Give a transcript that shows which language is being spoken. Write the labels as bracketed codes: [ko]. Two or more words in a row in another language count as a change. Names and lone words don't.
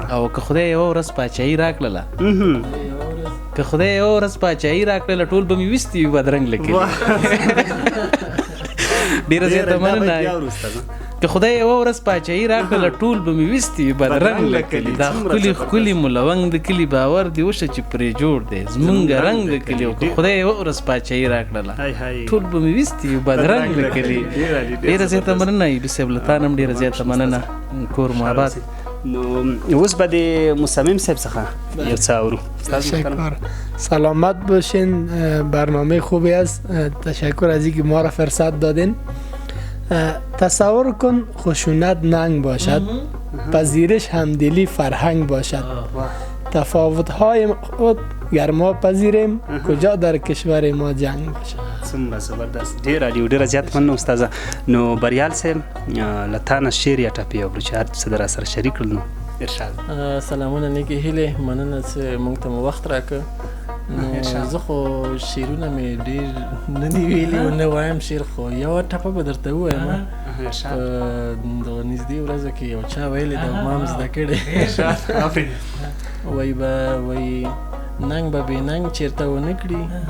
[ps] او که خدای یوه ورځ پاچاهي راکړله که خدای یوه ورځ پاچاهي راکړله ټول به مې ویستي وي بدرنګ له کلي ډېره زیاته مننه که خدای یوه ورځ پاچاهي راکړله ټول به مې ویستي وي بدرنګ له کلي دا ښکلي ښکلي مولونګ د کلي باور دې وشه چې پرې جوړ دی زمونږ رنګ د کلي او که خدای یوه ورځ پاچاهي راکړله ټول به مې ویستي وي بدرنګ له کلي ډېره زیاته مننه ایوبي صاحب له تا نه هم ډېره زیاته مننه کور مو آباد نو اوس به د مصمم صاحب څخه یو څه اورو [fa] تشکر سلامت باشین برنامه خوبی است تشکر از اینکه ما را فرصت دادین تصور کن خشونت ننگ باشد پذیرش همدلی فرهنگ باشد تفاوت‌های خود گر ما پذیریم کجا در کشور ما جنگ باشد [ps] څومره زبردست ډېر عالي ډېره زیات مننه استاده نو بریال صاحب له تا نه شعر یا ټپې اورو چې هر څه در سره شریک کړل نو ارشاد سلامونه نیکې هیلې مننه چې موږ ته مو وخت راکړ نو زه خو شعرونه مې ډېر نه دي ویلي او نه وایم شعر خو یوه ټپه به درته ووایم په دغه نږدې ورځو کې یو چا ویلې ده ما هم زده کړې وایي به وایي ننګ به بې ننګ چېرته ونه کړي